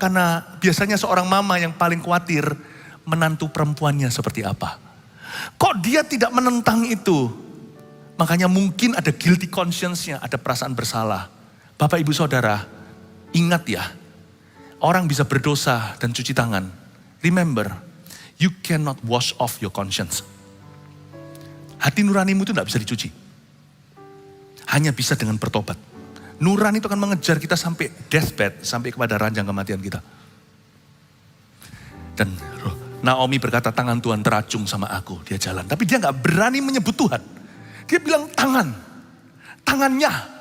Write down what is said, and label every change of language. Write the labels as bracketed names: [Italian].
[Indonesian] Karena biasanya seorang mama yang paling khawatir menantu perempuannya seperti apa. Kok dia tidak menentang itu? Makanya mungkin ada [English] guilty conscience- [Indonesian] nya, ada perasaan bersalah. Bapak Ibu Saudara, ingat ya, orang bisa berdosa dan cuci tangan. [English] Remember, you cannot wash off your conscience. [Indonesian] Hati nuranimu itu tidak bisa dicuci. Hanya bisa dengan bertobat. Nurani itu akan mengejar kita sampai deathbed, sampai kepada ranjang kematian kita. Dan Naomi berkata, tangan Tuhan teracung sama aku, dia jalan. Tapi dia gak berani menyebut Tuhan. Dia bilang tangannya.